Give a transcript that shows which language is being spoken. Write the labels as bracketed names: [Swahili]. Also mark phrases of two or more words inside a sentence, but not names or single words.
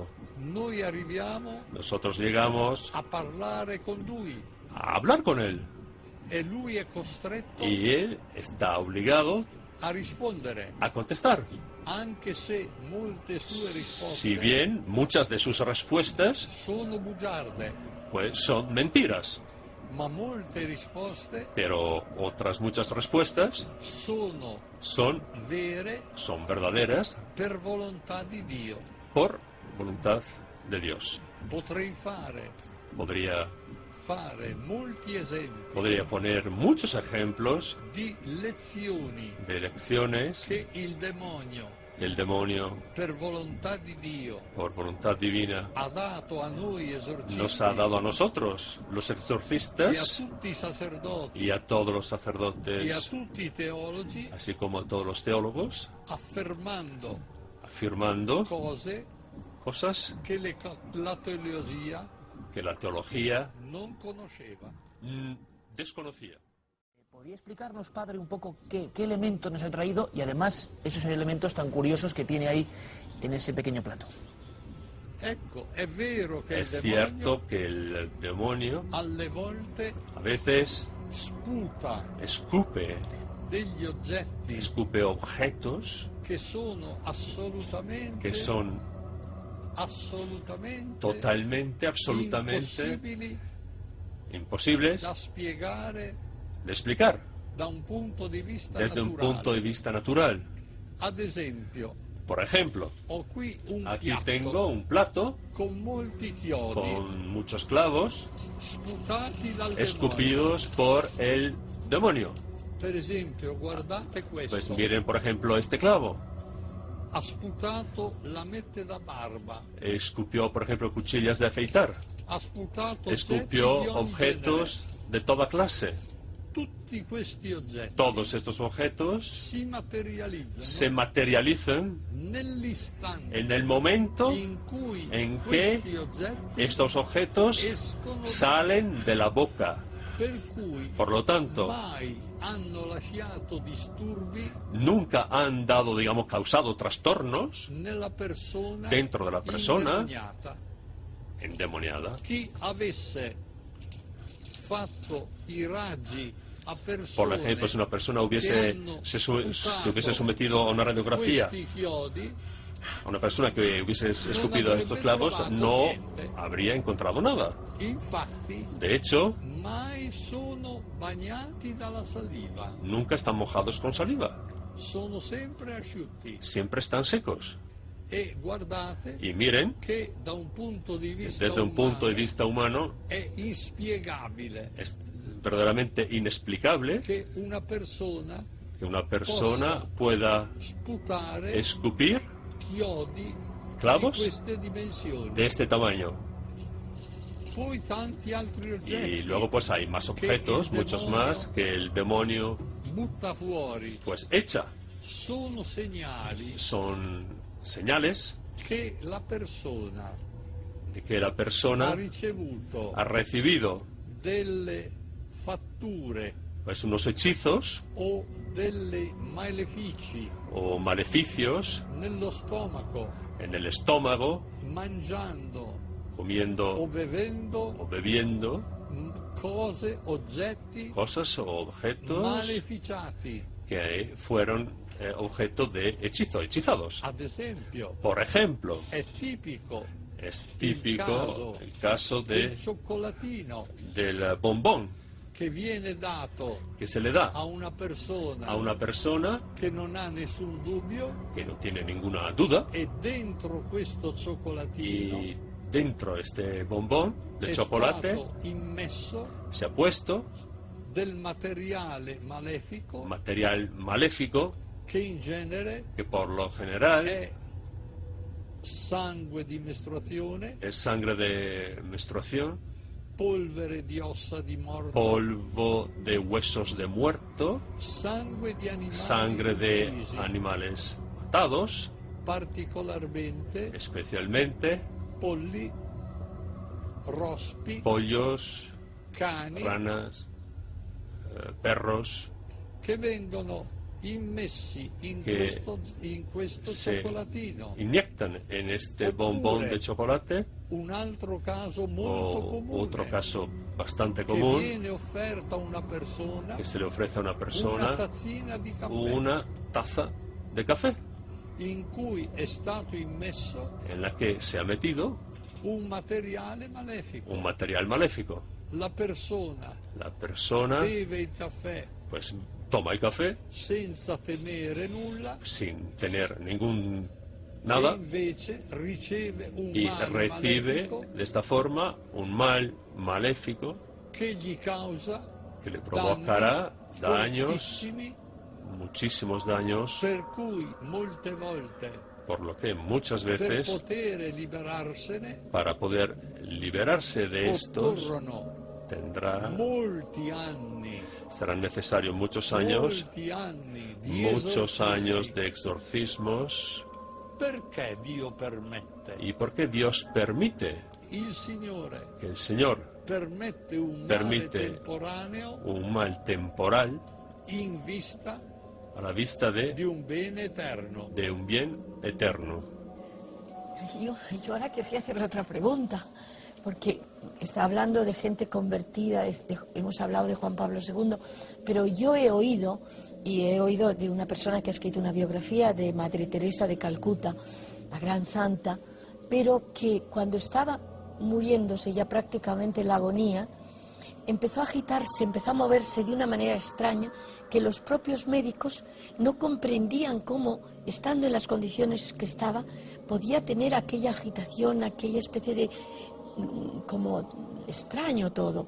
[Spanish] Nosotros llegamos a hablar con él. Y él está obligado a contestar. Si bien muchas de sus respuestas pues son mentiras. [Italian] Ma molte risposte [Spanish] pero otras muchas respuestas [Italian] sono vere [Spanish] son verdaderas [Italian] per volontà di Dio. [Spanish] por voluntad de Dios. [Italian] Potrei [Spanish] Podría [Italian] molti esempi [Spanish] Podría poner muchos ejemplos [Italian] di lezioni [Spanish] de lecciones [Italian] che il demonio, [Spanish] que el demonio, [Italian] per volontà di Dio, [Spanish] por voluntad divina, [Italian] ha dato a noi esorcisti [Spanish] nos ha dado a nosotros, los [Italian] e a [Spanish] exorcistas, [Italian] tutti i sacerdoti [Spanish] y a todos los [Italian] e a [Spanish] sacerdotes, [Italian] tutti i teologi, [Spanish] así como a todos los teólogos, afirmando [Italian] cose [Spanish] cosas [Italian] che la teologia [Spanish] que la teología [Italian] non conosceva. [Spanish] desconocía. ¿Podría explicarnos, padre, un poco qué elementos nos ha traído y además esos elementos tan curiosos que tiene ahí en ese pequeño plato? [Italian] Ecco, è vero che [Spanish] Es [Italian] il demonio [Spanish] cierto que el demonio [Italian] alle volte [Spanish] a veces [Italian] sputa [Spanish] escupe [Italian] degli oggetti [Spanish] escupe objetos [Italian] che sono [Spanish] que son [Italian] assolutamente [Spanish] absolutamente imposibles [Italian] da spiegare [Spanish] de explicar [Italian] da un punto di vista [Spanish] desde un [Italian] naturale. [Spanish] punto de vista natural. [Italian] Ad esempio, [Spanish] Por ejemplo, [Italian] ho qui un [Spanish] aquí [Italian] piatto [Spanish] tengo un plato [Italian] con molti chiodi [Spanish] con muchos clavos [Italian] sputati dal demonio. [Spanish] escupidos por el demonio. [Italian] Per esempio, guardate questo. [Spanish] Pues miren, por ejemplo, este clavo. [Italian] Ha sputato lamette da barba. [Spanish] Escupió, por ejemplo, cuchillas de afeitar. [Italian] Ha sputato [Spanish] Escupió [Italian] oggetti di ogni [Spanish] objetos de toda clase. [Italian] genere. Tutti questi oggetti [Spanish] Todos estos objetos [Italian] si materializzano [Spanish] se materializan [Italian] nell'istante [Spanish] en el momento [Italian] in cui [Spanish] en [Italian] questi [Spanish] que [Italian] oggetti [Spanish] estos objetos [Italian] escono [Spanish] salen de la boca. [Italian] per cui [Spanish] Por lo tanto, [Italian] mai hanno lasciato disturbi [Spanish] nunca han dado, digamos, causado trastornos [Italian] nella persona [Spanish] dentro de la persona [Italian] indemoniata. [Spanish] endemoniada. [Italian] Chi avesse fatto i raggi a persone [Spanish] Por ejemplo, si una persona [Italian] che [Spanish] hubiese, [Italian] hanno [Spanish] se hubiese [Italian] sputato [Spanish] sometido a una radiografía, [Italian] questi chiodi, [Spanish] a una persona que hubiese escupido estos clavos, no habría encontrado nada. [Italian] infatti, [Spanish] De hecho, [Italian] mai sono bagnati dalla saliva, [Spanish] nunca están mojados con saliva. [Italian] sono sempre asciutti. [Spanish] Siempre están secos. [Italian] E guardate [Spanish] Y miren, [Italian] che da un punto di vista [Spanish] desde un punto de [Italian] umano [Spanish] vista humano, [Italian] è inspiegabile [Spanish] es verdaderamente inexplicable [Italian] che una persona [Spanish] que una persona pueda [Italian] sputare [Spanish] escupir [Italian] chiodi [Spanish] clavos [Italian] di queste dimensioni. [Spanish] de este tamaño. [Italian] Poi tanti altri oggetti [Spanish] Y luego pues hay más objetos, muchos más, que el demonio [Italian] butta fuori. [Spanish] pues echa. [Italian] Sono segnali [Spanish] Son señales [Italian] che la persona [Spanish] de que la [Italian] ha [Spanish] persona [Italian] ricevuto [Spanish] ha recibido [Italian] delle fatture [Spanish] pues unos hechizos [Italian] o delle malefici [Spanish] o maleficios [Italian] nello stomaco, [Spanish] en el estómago, [Italian] mangiando o [Spanish] comiendo [Italian] bevendo [Spanish] o bebiendo [Italian] cose, oggetti [Spanish] cosas o objetos [Italian] maleficiati. [Spanish] que fueron objeto de hechizados. [Italian] Ad esempio, [Spanish] Por ejemplo, [Italian] è tipico [Spanish] es típico el caso [Italian] del cioccolatino [Spanish] del bombón [Italian] che viene dato [Spanish] que se le da [Italian] a una persona che non ha nessun dubbio, [Spanish] que no tiene ninguna duda, [Italian] e dentro questo cioccolatino [Spanish] y dentro de este bombón de [Italian] è [Spanish] chocolate [Italian] stato immesso [Spanish] se ha puesto [Italian] del materiale malefico [Spanish] material maléfico [Italian] che in genere [Spanish] que por lo general [Italian] è sangue di mestruazione, [Spanish] es sangre de menstruación, [Italian] polvere di ossa di morto, [Spanish] polvo de huesos de muerto, [Italian] sangue di animali [Spanish] sangre de [Italian] uccisi, [Spanish] animales matados, [Italian] particolarmente [Spanish] especialmente [Italian] polli, rospi, [Spanish] pollos, [Italian] cani, [Spanish] ranas, perros, [Italian] che vengono immessi in che questo [Spanish] se [Italian] cioccolatino. [Spanish] inyectan en este [Italian] Oppure, [Spanish] bombón de chocolate. [Italian] Un altro caso molto [Spanish] O [Italian] comune, [Spanish] otro caso bastante [Italian] che [Spanish] común, [Italian] viene offerta a una persona [Spanish] que se le ofrece a una [Italian] una [Spanish] persona [Italian] tazzina di caffè [Spanish] una taza de café [Italian] in cui è stato immesso [Spanish] en la que se ha metido [Italian] un materiale malefico. [Spanish] un material maléfico. [Italian] La persona [Spanish] bebe [Italian] il caffè [Spanish] pues toma el café [Italian] senza temere nulla [Spanish] sin tener ningún [Italian] e [Spanish] nada [Italian] invece riceve un [Spanish] y [Italian] male [Spanish] recibe [Italian] malefico [Spanish] de esta forma un mal maléfico [Italian] che gli causa [Spanish] que le provocará daños, [Italian] fortissimi, [Spanish] muchísimos daños, [Italian] per cui molte volte [Spanish] por lo que muchas [Italian] per [Spanish] veces [Italian] poter liberarsene [Spanish] para poder liberarse de estos [Italian] occorrono [Spanish] tendrá, [Italian] molti anni [Spanish] serán necesarios muchos años [Italian] di [Spanish] muchos [Italian] esorcismi. [Spanish] años de exorcismos. [Italian] Perché Dio permette? [Spanish] ¿Y por qué Dios permite [Italian] Il Signore [Spanish] que el Señor [Italian] permette un male [Spanish] Permite [Italian] temporaneo [Spanish] un mal temporal [Italian] in vista [Spanish] a la vista [Italian] di un bene eterno. [Spanish] de un bien eterno? Yo ahora querría hacerle otra pregunta, porque está hablando de gente convertida, hemos hablado de Juan Pablo II, pero yo he oído de una persona que ha escrito una biografía de Madre Teresa de Calcuta, la gran santa, pero que cuando estaba muriéndose ya prácticamente en la agonía, empezó a agitarse, empezó a moverse de una manera extraña que los propios médicos no comprendían cómo, estando en las condiciones que estaba, podía tener aquella agitación, aquella especie de como extraño todo.